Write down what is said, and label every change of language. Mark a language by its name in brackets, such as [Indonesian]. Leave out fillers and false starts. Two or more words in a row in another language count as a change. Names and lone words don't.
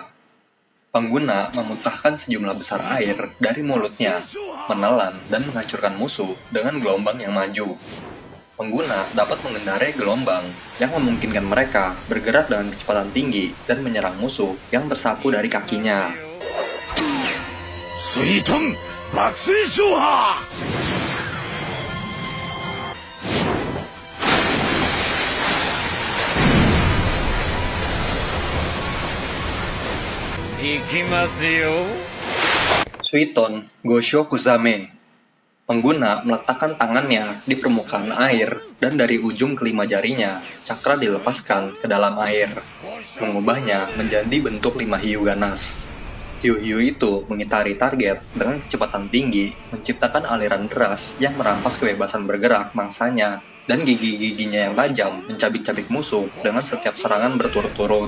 [Indonesian] Pengguna memuntahkan sejumlah besar air dari mulutnya, menelan dan menghancurkan musuh dengan gelombang yang maju. Pengguna dapat mengendarai gelombang yang memungkinkan mereka bergerak dengan kecepatan tinggi dan menyerang musuh yang tersapu dari kakinya. [Japanese] Suiton Bakusui Soha! 行きますよ。 Suiton Gosho Kuzame. [Indonesian] Pengguna meletakkan tangannya di permukaan air dan dari ujung kelima jarinya, cakra dilepaskan ke dalam air, mengubahnya menjadi bentuk 5 hiu ganas. Hiu-hiu itu mengitari target dengan kecepatan tinggi, menciptakan aliran deras yang merampas kebebasan bergerak mangsanya, dan gigi-giginya yang tajam mencabik-cabik musuh dengan setiap serangan berturut-turut.